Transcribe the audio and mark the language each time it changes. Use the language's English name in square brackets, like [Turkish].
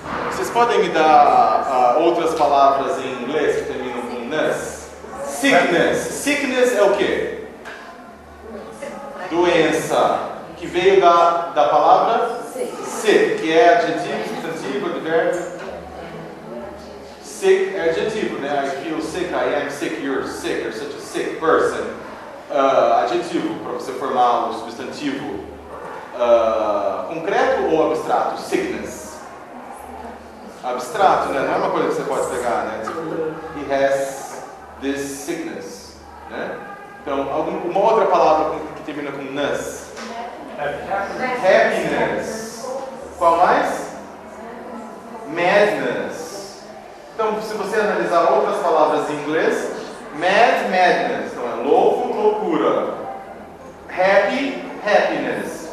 [Portuguese] Vocês podem me dar outras palavras em inglês que terminam com ness? Sickness. Sickness é o quê? Doença. Que veio da palavra sick, que é adjetivo, substantivo, advérbio. Sick é adjetivo, né? [English] I feel sick, I am sick, you're such a sick person. [Portuguese] Adjetivo, para você formar o substantivo concreto ou abstrato? Sickness. Abstrato, né? Não é uma coisa que você pode pegar, né? Tipo, [English] he has this sickness, [Portuguese] né? Então, uma outra palavra que termina com ness. Happiness. Qual mais? Madness. Então, se você analisar outras palavras em inglês, madness. Então, é louco, loucura. Happy, happiness.